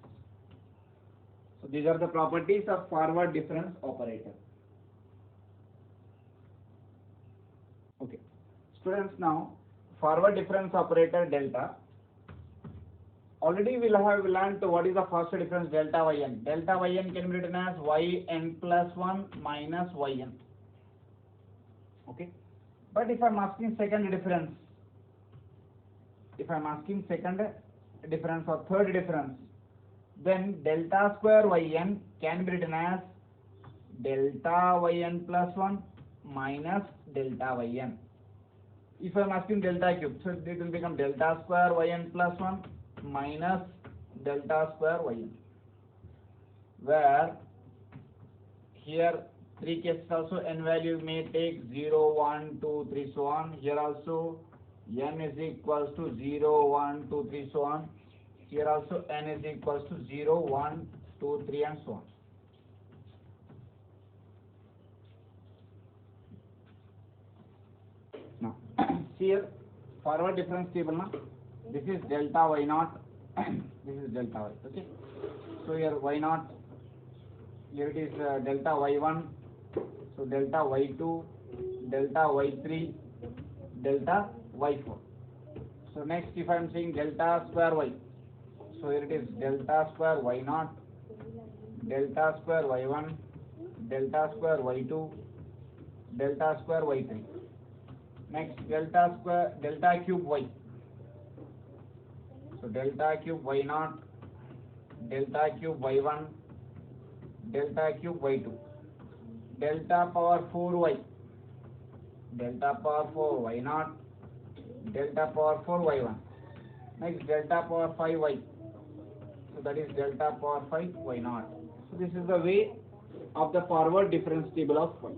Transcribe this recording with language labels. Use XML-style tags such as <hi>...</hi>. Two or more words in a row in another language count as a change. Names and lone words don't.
<en>So these are the properties of forward difference operator. Okay. Students, now forward difference operator delta. Already we have learned what is the first difference, delta yn. Delta yn can be written as yn plus 1 minus yn. Okay. But if I am asking second difference, or third difference, then delta square yn can be written as delta yn plus 1 minus delta yn. If I am asking delta cube, so it will become delta square yn plus 1 minus delta square yn, where here three cases also n value may take 0, 1, 2, 3, so on. Here also n is equals to 0, 1, 2, 3, so on. Here also n is equals to 0, 1, 2, 3, and so on. Now, here forward difference table now. This is delta y naught. This is delta y. Okay. So here y naught. Here it is delta y1. So delta y2, delta y3, delta y4. So next, if I am saying delta square y, so here it is delta square y naught, delta square y1, delta square y2, delta square y3. Next, delta cube y. So delta cube y naught, delta cube y1, delta cube y2, delta power 4y, delta power 4 y naught, delta power 4 y1. Next, delta power 5y. So that is delta power 5 y naught. So this is the way of the forward difference table of y.</en>